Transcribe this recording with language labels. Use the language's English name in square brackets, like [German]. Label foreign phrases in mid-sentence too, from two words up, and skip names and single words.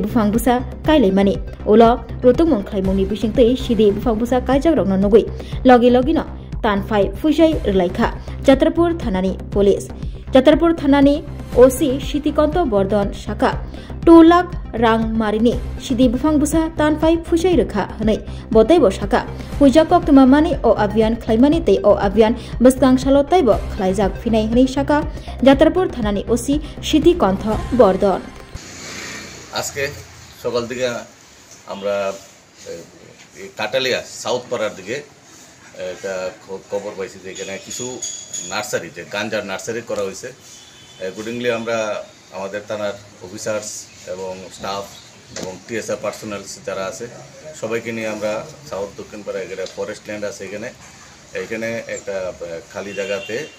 [Kok Borok] Bufang Busa Kailai Mani Ola Rutuk Mongklai Moni Bishingtei Sidi Bufang Busa Kaijak Rogno Nogui Logi Logino Tan 5 Fushai Relaika Jatrapur Thanani Police Jatrapur Thanani OC Shitikonto Bordon Shaka 2 lakh Rang Marini Shidi Bufang Busa Tan 5 Fushai Rekha Hanai Botaibo Shaka Hujakok Tumamani O Avian Claimani Te O Avian Bustang Shalotaibo Klaijak Finai Hani Shaka Jatrapur Thanani OC Shitikonto Bordon [Bangla] আজকে সকাল থেকে আমরা কাটালিয়া সাউথ পাড়ার দিকে একটা খবর পাইছি যে এখানে কিছু নার্সারি যে গাঞ্জার নার্সারি করা হয়েছে অ্যাকর্ডিংলি আমরা আমাদের থানার অফিসার্স এবং স্টাফ এবং [English] TSR personnels [Bangla] যারা আছে সবাইকে নিয়ে আমরা সাউথ দক্ষিণ পাড়া এখানে [English] forest land [Bangla] আছে এখানে একটা খালি জায়গাতে